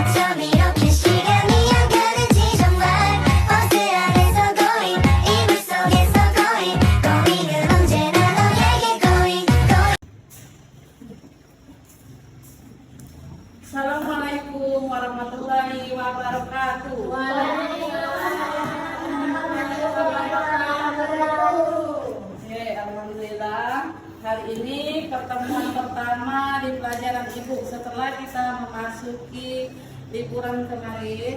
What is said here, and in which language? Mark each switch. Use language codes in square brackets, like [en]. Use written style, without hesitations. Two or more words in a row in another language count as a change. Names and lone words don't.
[ko] 밤 이렇게 시간이 안 가는지 정말 버스 안에서 going 이불 속에서 [en] going going [ko] 은 언제나 너에게 [en] going going. [ar] السلام عليكم ورحمة الله وبركاته. [id] Oke, alhamdulillah. Hari ini pertemuan pertama di pelajaran Ibu setelah kita memasuki liburan kemarin.